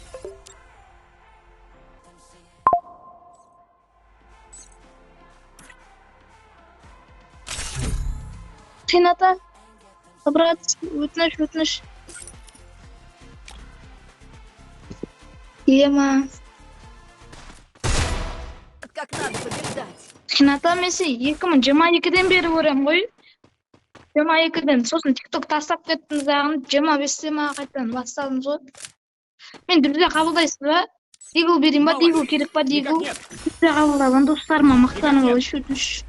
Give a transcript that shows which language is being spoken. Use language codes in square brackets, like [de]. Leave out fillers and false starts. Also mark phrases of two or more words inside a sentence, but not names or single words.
[kk] Хината, по-братски, өтініш. Ема. [ru] Вот как надо побеждать. [kk] Хината мен сен 2022-ден бері көрем ғой. 22-ден, сосын TikTok тастап кеттіңіз ағын, 25-те ма қайтадан бастадыңыз ғой. Мен друзья қабылдайсыз ба? Дигл берейін ба? Дигл керек па? Дигл? Друзья қабылдаған достарыма мақтанып ал, өтініш.